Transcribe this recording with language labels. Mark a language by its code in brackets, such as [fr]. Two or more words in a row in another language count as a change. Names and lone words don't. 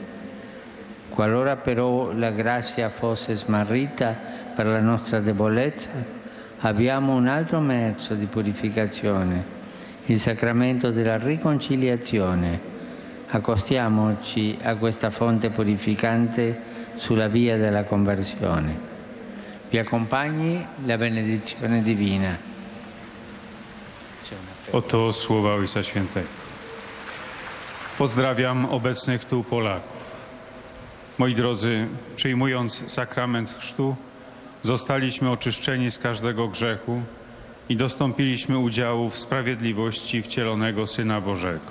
[it] Qualora però la grazia fosse smarrita per la nostra debolezza, abbiamo un altro mezzo di purificazione, il sacramento della riconciliazione. Accostiamoci a questa fonte purificante sulla via della conversione. Vi accompagni la benedizione divina. [pl] Oto słowa Ojca Świętego. Pozdrawiam obecnych tu Polaków. Moi drodzy, przyjmując sakrament chrztu, zostaliśmy oczyszczeni z każdego grzechu i dostąpiliśmy udziału w sprawiedliwości wcielonego Syna Bożego.